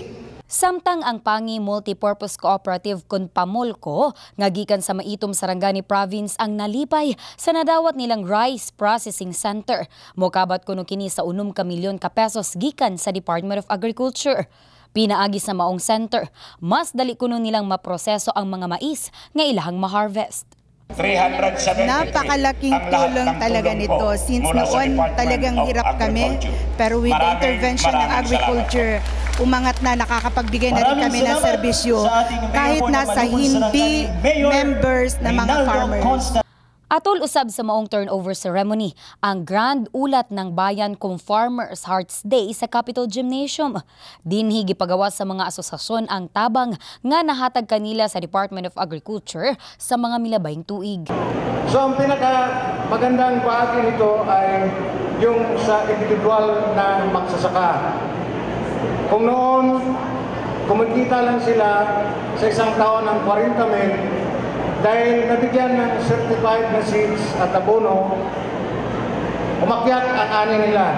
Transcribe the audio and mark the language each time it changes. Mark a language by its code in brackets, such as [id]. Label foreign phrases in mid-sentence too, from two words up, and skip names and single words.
[ceb] Samtang ang Pangi Multipurpose Cooperative kun Pamolco nga gikan sa maitom Sarangani Province ang nalipay sa nadawat nilang Rice Processing Center. Mokabat kuno kini sa 6 ka milyon ka pesos gikan sa Department of Agriculture. Pinaagi sa maong center, mas dali kuno nilang maproseso ang mga mais nga ilahang ma-harvest. [tl] Napakalaking tulong talaga nito since noon talagang hirap kami, pero [en] with the intervention [tl] ng agriculture, umangat na, nakakapagbigay na rin kami ng serbisyo kahit nasa hindi members na mga farmers. [ceb] Atol usab sa maong [en] turnover ceremony [ceb] ang grand [tl] ulat ng bayan [ceb] kung Farmers Hearts Day sa Capitol Gymnasium. Dinhi gipagawa sa mga asosasyon ang tabang nga nahatag kanila sa Department of Agriculture sa mga milabayng tuig. [tl] So ang pinaka magandang bahagi nito ay yung sa individual na magsasaka. Kung noon kumikita lang sila sa isang taon ng 40 mil, dahil nabigyan ng certified na seeds at abono, umakyat ang ani nila.